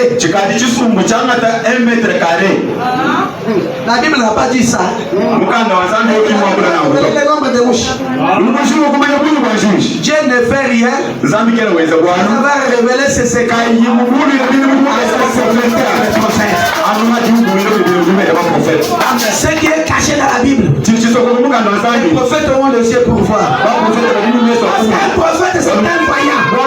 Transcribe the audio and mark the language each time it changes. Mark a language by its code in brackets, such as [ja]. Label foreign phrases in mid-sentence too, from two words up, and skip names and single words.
[cjk] chikati chisumbu changata 1 [fr] mètre carré. La Bible n'a pas dit ça. [cjk] Mukanda wanzambi okimwakula na [fr] Les membres de mouche. Dieu ne fait rien. [cjk] Zambi kele weza bwana. [fr] Il va révéler ses secrets. Ce qui est caché dans la Bible. Les prophètes ont les yeux pour voir. Un prophète, c'est un voyant.